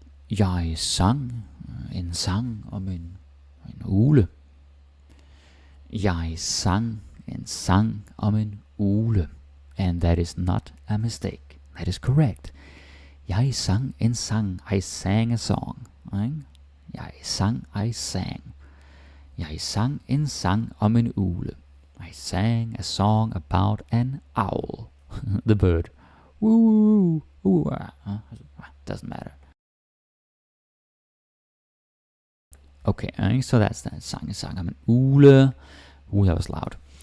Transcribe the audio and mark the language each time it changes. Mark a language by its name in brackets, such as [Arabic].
[Danish] Jeg sang en sang om en ugle. Jeg sang en sang om en ugle. [English] And that is not a mistake. That is correct. [Danish] Jeg sang en sang. [English] I sang a song. Right? [Danish] Jeg sang, [English] I sang. [Danish] Jeg sang en sang om en ugle. [English] I sang a song about an owl. The bird. Woo, woo, doesn't matter. Okay, so that's that. Sang a song [Danish] om en ugle. [English] That was loud.